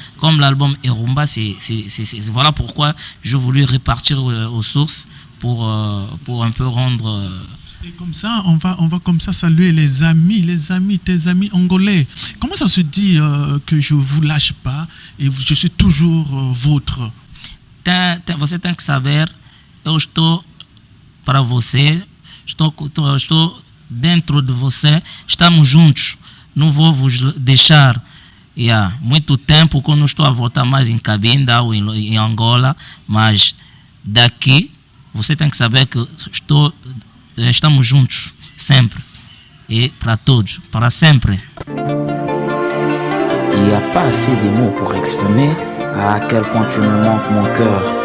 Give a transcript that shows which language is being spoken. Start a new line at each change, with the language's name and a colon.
French: Comme l'album est rumba, voilà pourquoi je voulais repartir aux sources pour un peu rendre... Et comme ça, on va comme ça saluer tes amis angolais. Comment ça se dit que je vous lâche pas et je suis toujours vôtre?
Portuguese: Você tem que saber, eu estou para você, estou dentro de você, estamos juntos, não vou vos deixar. Há muito tempo que eu não estou a voltar mais em Cabinda ou em Angola, mas daqui você tem que saber que estamos juntos, sempre. Et para todos, para sempre.
French: Il n'y a pas assez de mots pour exprimer à quel point tu me manques mon cœur.